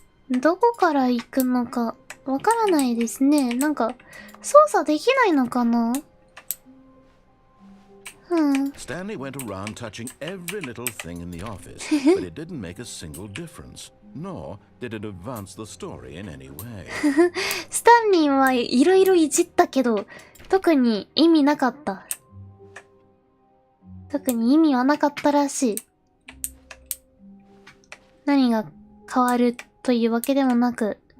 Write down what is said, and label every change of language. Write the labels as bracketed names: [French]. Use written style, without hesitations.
[Japanese] どこから行くのか、わからないですね。なんか、操作できないのかな [English] ？Stanley went around touching every little thing in the office, but it didn't make a single difference, nor did it advance the story in any way. [Japanese] スタンリーはいろいろいじったけど、特に意味なかった。特に意味はなかったらしい。何が変わるというわけでもなく。